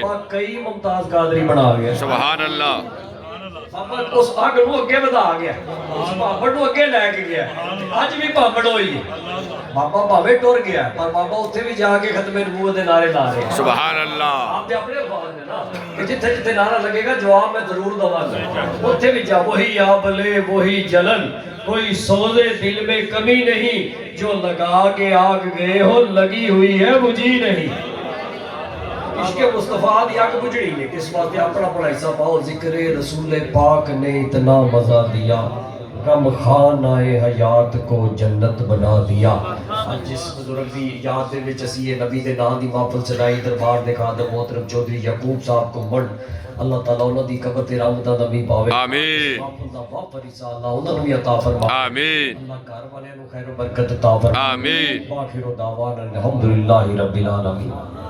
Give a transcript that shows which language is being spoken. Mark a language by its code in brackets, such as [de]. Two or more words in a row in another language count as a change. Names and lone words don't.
[pa] بابا کئی ممتاز قادری بنا گیا۔ [ar] سبحان اللہ [pa] بابا اس آگ نو اگے بدا گیا، اس پاپڑ نو اگے لے کے گیا، آج بھی پاپڑ ہوئی ہے۔ بابا بھاوے ٹر گیا پر بابا اتھے بھی جا کے ختم نبوت دے نعرے لا رہے ہیں۔ [ar] سبحان اللہ [pa] آپ دے اپنے الفاظ نے نا کہ جتھے جتھے [ur] نعرہ لگے گا جواب میں ضرور دوں گا، [pa] اتھے بھی جا [ur] وہی آبلے وہی جلن، کوئی سوزے دل میں کمی نہیں، جو لگا کے آگ گئے ہو لگی ہوئی ہے بجھی نہیں۔ [pa] عشق مصطفیٰ دی آگ بجھڑی ہے، اس واسطے اپنا اپنا حصہ پاؤ۔ [ur] ذکر رسول پاک نے اتنا مزہ دیا، غم خان آئے حیات کو جنت بنا دیا۔ [pa] آج جس بزرگ دی یاد دے وچ اسی یہ نبی دے نام دی محفل چلائی، دربار دے خادم محترم چودھری یعقوب صاحب کو من اللہ تعالیٰ انہاں دی قبر تے رحمتاں دا بھی پاوے۔ آمین محفل دا وافر حصہ اللہ انہاں نوں بھی عطا فرما۔ آمین اللہ گھر والے نوں خیر و برکت عطا فرما۔ آمین [ar] وآخر دعوانا الحمدللہ رب العالمین۔